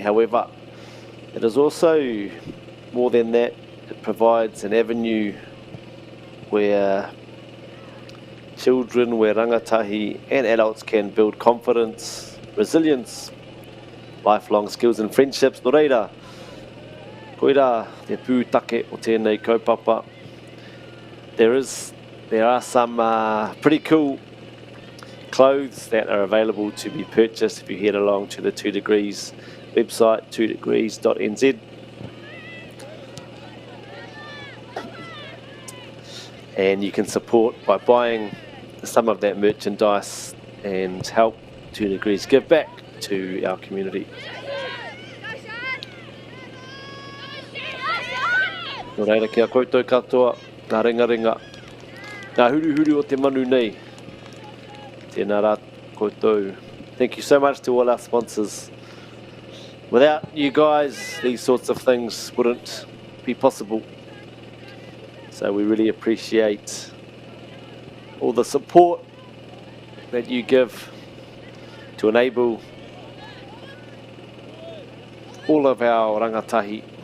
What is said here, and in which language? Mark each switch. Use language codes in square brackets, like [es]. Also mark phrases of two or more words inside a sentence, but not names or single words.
[en] However, it is also more than that. It provides an avenue where children, where rangatahi and adults can build confidence, resilience, lifelong skills and friendships. [mi] No reira, koira te pūtake o tēnei kaupapa. [en] There are some pretty cool clothes that are available to be purchased if you head along to the 2 Degrees website, 2degrees.nz. And you can support by buying some of that merchandise and help 2 Degrees give back to our community. [mi] Nō reira kia koutou katoa, ngā ringa, ngā huru o te manu nei. Tēnā rā koutou. [en] Thank you so much to all our sponsors. Without you guys, these sorts of things wouldn't be possible. So we really appreciate all the support that you give to enable all of our rangatahi